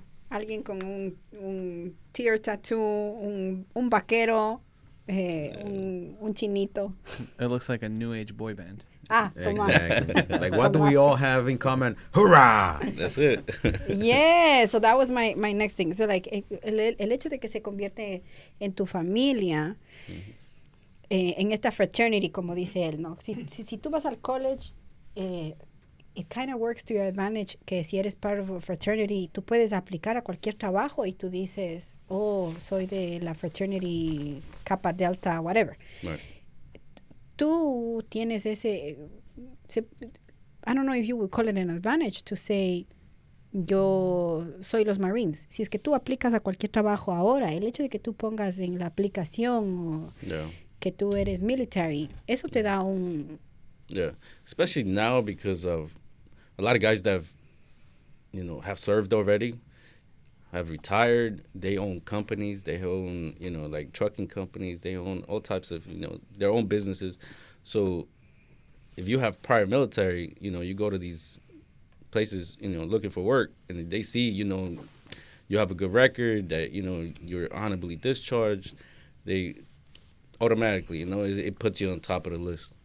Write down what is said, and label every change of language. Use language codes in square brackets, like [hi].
[es] Alguien con un tear tattoo, un vaquero, un chinito. [en] It looks like a new age boy band. Exactly. Like, what do we all have in common? Hurrah! That's it. Yeah, so that was my next thing. [es] So, like, el hecho de que se convierte en tu familia, en esta fraternity, como dice él, ¿no? Si tú vas al college, [en] it kind of works to your advantage [es] que si eres [en] part of a fraternity, [es] tú puedes aplicar a cualquier trabajo y tú dices, oh, soy de la fraternity Kappa Delta, whatever. [en] Right. [es] Tú tienes ese, [en] I don't know if you would call it an advantage to say, [es] yo soy los Marines. Si es que tú aplicas a cualquier trabajo ahora, el hecho de que tú pongas en la aplicación que tú eres military, eso te da un... [en] Yeah, especially now because of a lot of guys that have served already, have retired. They own companies. They own, like trucking companies. They own all types of, their own businesses. So if you have prior military, you go to these places, looking for work, and they see, you have a good record, that, you're honorably discharged, they automatically, it puts you on top of the list.